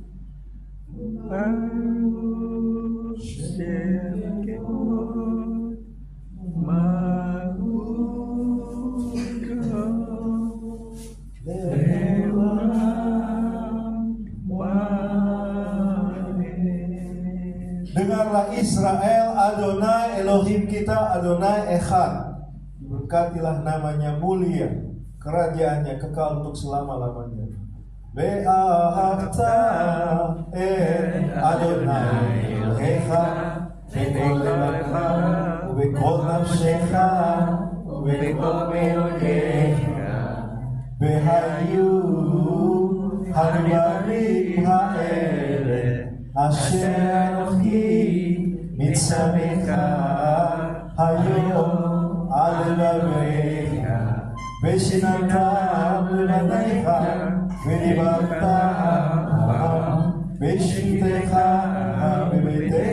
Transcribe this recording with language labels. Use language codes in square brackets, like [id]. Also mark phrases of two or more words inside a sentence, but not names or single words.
[he] שם כבוד מלכותו לעולם ועד. [id] Dengarlah Israel, Adonai Elohim kita, [he] אדוני אחד. [id] Diberkatilah namanya mulia, kerajaannya kekal untuk selama-lamanya. [he] ואהבת את אדוני אלוהיך בכל לבבך ובכל נפשך ובכל מאודיך, והיו הדברים האלה אשר אנוכי מצווך היום על לבביך, ושננתם לבניך ודיברת בשבתך בבית